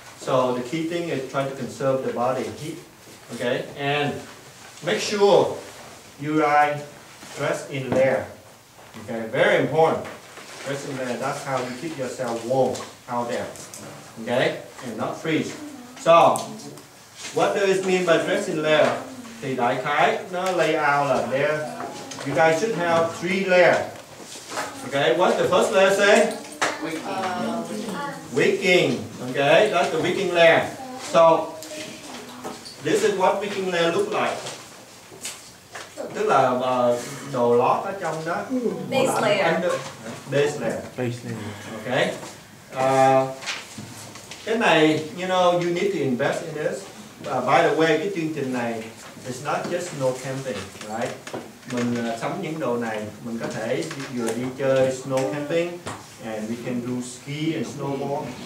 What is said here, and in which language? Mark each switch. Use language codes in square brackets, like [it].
[en] So the key thing is try to conserve the body heat. Okay, and make sure you guys dress in layer. Okay, very important. Dress in layer. That's how you keep yourself warm out there. Okay, and not freeze. So, what does it mean by dress in layer? [vi] Thì đại khái nó layout là layer. [en] You guys should have 3 layers. Okay, what's the first layer say? Wicking. Okay, that's the wicking layer. So, this is what wicking layer look like. [vi] Tức là đồ lót ở trong đó. [en] Base layer. Base layer. Base layer. Okay. [vi] Cái này, [en] you know, you need to invest in this. By the way, [vi] cái chương trình này, [en] it's not just snow camping, right? [vi] Mình sắm những đồ này, mình có thể vừa đi chơi snow camping, [en] and we can do ski and snowboard.